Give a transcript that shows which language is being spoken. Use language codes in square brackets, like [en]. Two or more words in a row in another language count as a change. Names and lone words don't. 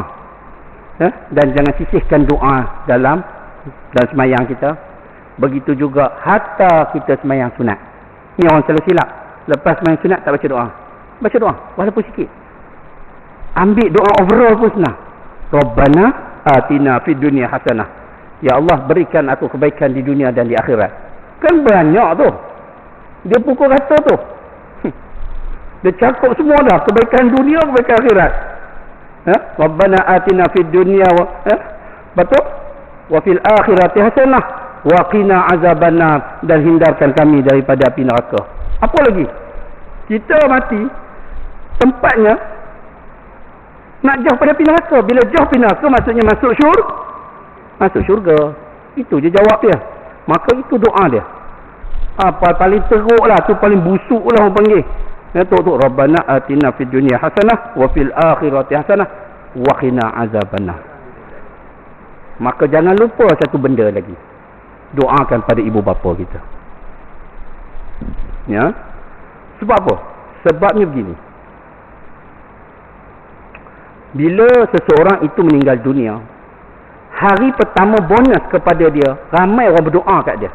[ms] Dan jangan sisihkan doa dalam semayang kita. Begitu juga hatta kita semayang sunat. Ni orang selalu silap, lepas semayang sunat tak baca doa. Baca doa walaupun sikit. Ambil doa overall pun senang. [ar] ربنا آتنا في الدنيا حسنة. [ms] Ya Allah, berikan aku kebaikan di dunia dan di akhirat. Kan banyak tu. Dia pukul rata tu. Dia cakup semua dah, kebaikan dunia, kebaikan akhirat. [ar] ربنا آتنا في الدنيا betul? وفي الآخرة حسنة وقنا عذاب النار, [ms] dan hindarkan kami daripada api neraka. Apa lagi? Kita mati tempatnya nak jauh pada api neraka. Bila jauh api neraka maksudnya masuk syurga. Itu je jawab dia. Maka itu doa dia. Apa paling teruk lah, tu paling busuk lah orang panggil. [ar] Tu ربنا آتنا في الدنيا حسنة وفي الآخرة حسنة وقنا عذاب النار. [ms] Maka jangan lupa satu benda lagi. Doakan pada ibu bapa kita. Ya. Sebab apa? Sebabnya begini. Bila seseorang itu meninggal dunia, hari pertama bonus kepada dia, ramai orang berdoa kat dia.